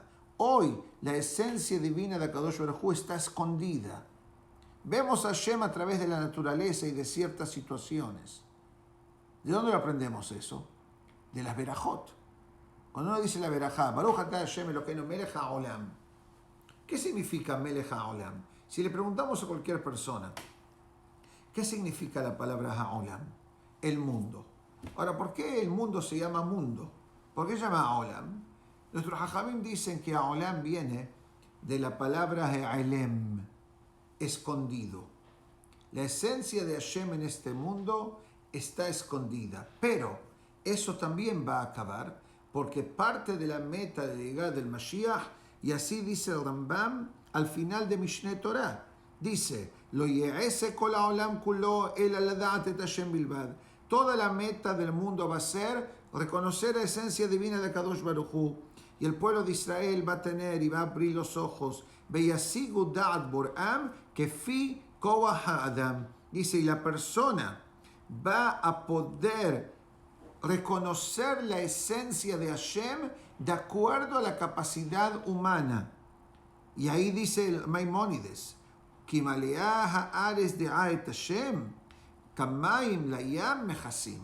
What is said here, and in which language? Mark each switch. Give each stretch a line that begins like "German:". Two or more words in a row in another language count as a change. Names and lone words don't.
Spanish: Hoy la esencia divina de
Hebrew: הקדוש ברוך הוא
Spanish: está escondida. Vemos a Hashem a través de la naturaleza y de ciertas situaciones. ¿De dónde lo aprendemos eso? De las verajot. Cuando uno dice la verajá,
Hebrew: ברוך אתה השם אלוקינו מלך העולם.
Spanish: ¿Qué significa
Hebrew: מלך העולם?
Spanish: Si le preguntamos a cualquier persona, ¿qué significa la palabra haolam? El mundo. Ahora, ¿por qué el mundo se llama mundo? ¿Por qué se llama haolam? Nuestros hajamim dicen que haolam viene de la palabra ha'elem, escondido. La esencia de Hashem en este mundo está escondida, pero eso también va a acabar porque parte de la meta de llegar del Mashiach, y así dice el Rambam al final de Mishneh Torah, dice,
Hebrew: לא יעסוק כל העולם כולו אלא לדעת את השם בלבד.
Spanish: Toda la meta del mundo va a ser reconocer la esencia divina de
Hebrew: קדוש ברוך הוא,
Spanish: y el pueblo de Israel va a tener y va a abrir los ojos.
Hebrew: וישיגו דעת בוראם כפי כח האדם.
Spanish: Dice, y la persona va a poder reconocer la esencia de Hashem de acuerdo a la capacidad humana. Y ahí dice el Maimónides,
Hebrew: כי מלאה הארץ דעה את השם כמים לים מכסים.